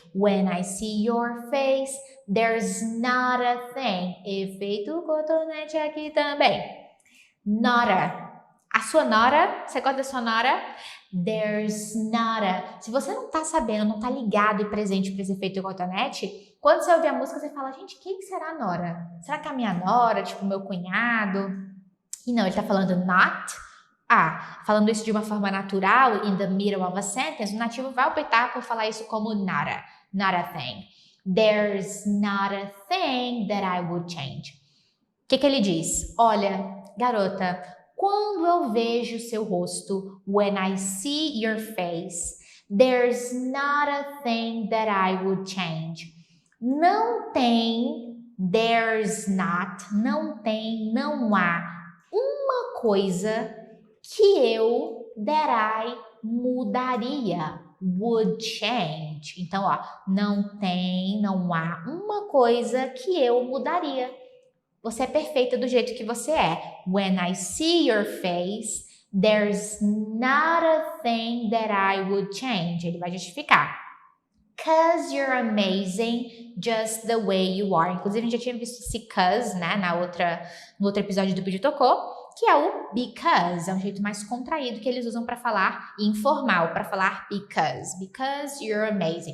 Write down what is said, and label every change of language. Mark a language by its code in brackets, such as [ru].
[en] When I see your face, there's not a thing. [pt] Efeito cotonete aqui também. Nora. A sua nora, você gosta da sua nora? [en] There's not a. [pt] Se você não tá sabendo, não tá ligado e presente para esse efeito cotonete, quando você ouvir a música, você fala, gente, quem será a nora? Será que é a minha nora, tipo, meu cunhado? E não, ele tá falando not. Falando isso de uma forma natural, [en] in the middle of a sentence, [pt] o nativo vai optar por falar isso como [en] not a thing. There's not a thing that I would change. [pt] O que ele diz? Olha, garota, quando eu vejo seu rosto, [en] when I see your face, there's not a thing that I would change. [pt] Não tem, [en] there's not, [pt] não tem, não há uma coisa que eu, [en] that I, [pt] mudaria, [en] would change. [pt] Então, não tem, não há uma coisa que eu mudaria. Você é perfeita do jeito que você é. [en] When I see your face, there's not a thing that I would change. [pt] Ele vai justificar. [en] 'Cause you're amazing just the way you are. [pt] Inclusive, a gente já tinha visto esse 'cause, né, no outro episódio do Pediu Tocou, que é o because. É um jeito mais contraído que eles usam para falar informal, para falar [en] because you're amazing.